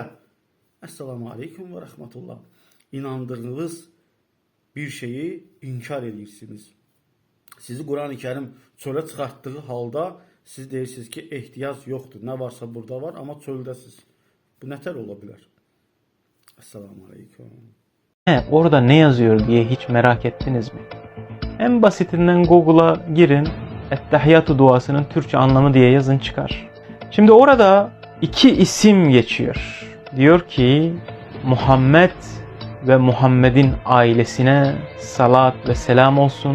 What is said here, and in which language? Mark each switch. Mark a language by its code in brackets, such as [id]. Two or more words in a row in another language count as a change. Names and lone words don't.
[ar] السلام عليكم ورحمة الله. [az] İnandığınız bir şeyi inkar edirsiniz. Sizi Quran-ı Kərim çölə çıxartdığı halda siz deyirsiniz ki, ehtiyac yoxdur. Nə varsa burada var, amma çöldəsiz. Bu nətər ola bilər? [ar] السلام عليكم. [tr] Orada ne yazıyor diye hiç merak ettiniz mi? En basitinden Google'a girin, Ettehiyyatü duasının Türkçe anlamı diye yazın çıkar. Şimdi orada iki isim geçiyor. Diyor ki Muhammed ve Muhammed'in ailesine salat ve selam olsun.